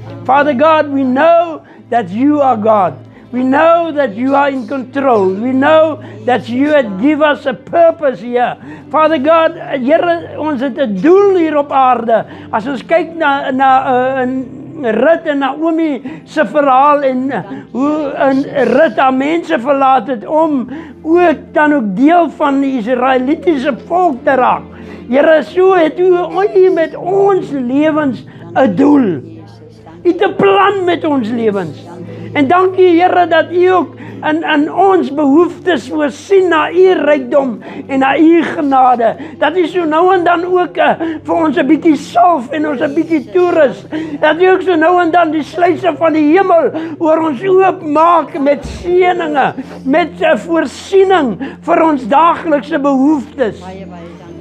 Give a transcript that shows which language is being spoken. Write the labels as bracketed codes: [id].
[en] Father God, we know that you are God. We know that you are in control. We know that you had give us a purpose here. Father God, [af] Here, ons het 'n doel hier op aarde. As ons kyk na Rut en Naomi se verhaal en hoe Rut haar mense verlaat het om ook dan ook deel van die Israelitiese volk te raak. Here, so het U met ons lewens 'n doel. U het 'n plan met ons lewens. En dankie Here dat U ook in ons behoeftes voorsien na U rykdom en na U genade. Dat U so nou en dan ook vir ons 'n bietjie salf en ons 'n bietjie toerus. Dat U ook so nou en dan die sluise van die hemel oor ons oop maak met seëninge, met voorsiening vir ons daaglikse behoeftes. Baie dankie.